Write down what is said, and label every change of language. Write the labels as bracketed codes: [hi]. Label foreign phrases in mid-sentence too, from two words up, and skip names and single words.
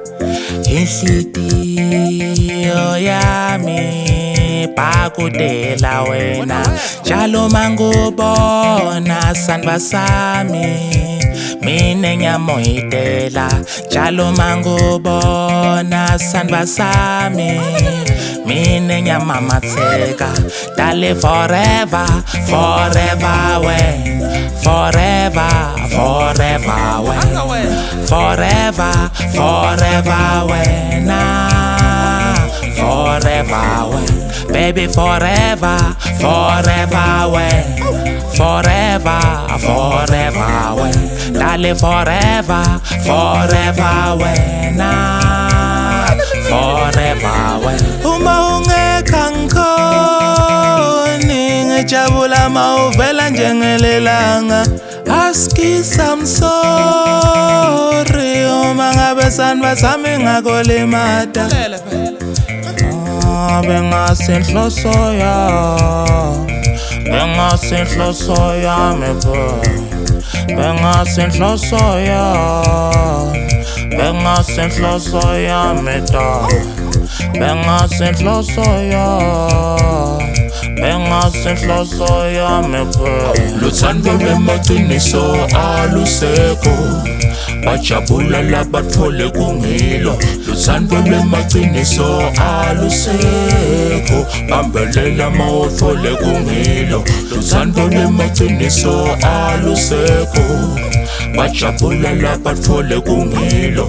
[ss] Inhlitiyo yami pakudela wena. Njalo mangubona sandva sami mine ngiyamoyitela. Njalo mangubona sandva sami mine ngiyamamatheka. [en] Dale forever, forever when, forever, forever when, forever, forever when, forever when, baby forever, forever when, forever, forever when, dale forever, forever when, forever when. [ss] Uma ungekho ngikhoni ngijabula mawuvela njengelelanga. Askisa [en] I'm sorry [ss] uma ngabe sandva sami ngakolimata. Bengasenhloso yami, bengasenhloso yami boy. Bengasenhloso yami, bengasenhloso yami dog. Bengasenhloso yami, bengasenhloso yami boy. Luthando lwemaqiniso alusekho, bajabula labatfole kungilo. Luthando lwemaqiniso alusekho, bambelela mawutfole kungilo. Luthando lwemaqiniso alusekho, bajabula labatfole kungilo.